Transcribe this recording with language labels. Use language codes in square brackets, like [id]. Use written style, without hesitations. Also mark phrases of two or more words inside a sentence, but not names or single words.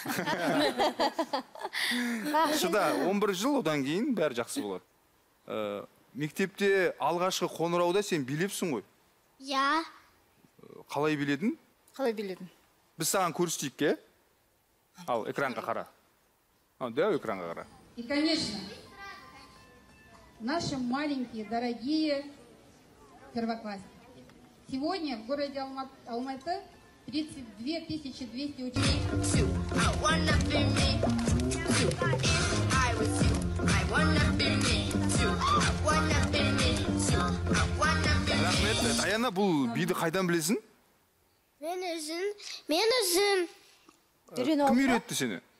[kk] Шыда, 11 жыл, одан кейін бәрі жақсы болады. Мектепте алғашқы қоңырауда сен билепсің ғой? Я. Қалай биледің? Қалай биледің? Біз саған көрсетейік, ке? Ал, экранға қара. Дәу экранға қара. [ru] И, конечно, наши маленькие, дорогие первоклассники. Сегодня в городе Алматы 32 200 учеников. [kk] Рахмет. Даяна, бұл биді қайдан білесің? Мен өзім. Кім үйретті сені?